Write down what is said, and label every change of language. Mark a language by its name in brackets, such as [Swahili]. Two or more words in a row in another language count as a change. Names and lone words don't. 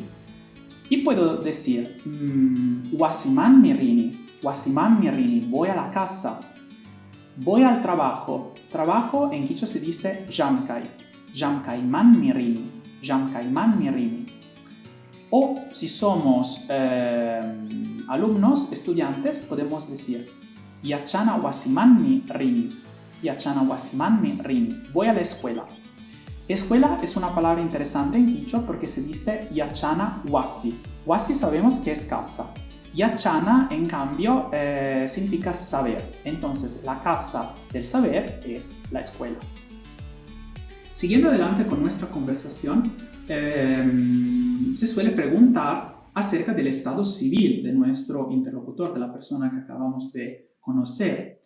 [Spanish] Y puedo decir [Quechua] Wasiman mirini, Wasiman mirini, [Spanish] voy a la casa, voy al trabajo. Trabajo en quichua se dice Jamkai, [Quechua] Jamkaiman mirini, Jamkaiman mirini. [Spanish] O si somos alumnos, estudiantes, podemos decir [Quechua] Yachana wasimanmi rini, Yachana wasimanmi rini, [Spanish] voy a la escuela. Escuela es una palabra interesante en quichua porque se dice [Quechua] Yachana wasi. [Spanish] Wasi sabemos que es casa. Yachana, en cambio, significa saber. Entonces, la casa del saber es la escuela. Siguiendo adelante con nuestra conversación, se suele preguntar acerca del estado civil de nuestro interlocutor, de la persona que acabamos de conocer.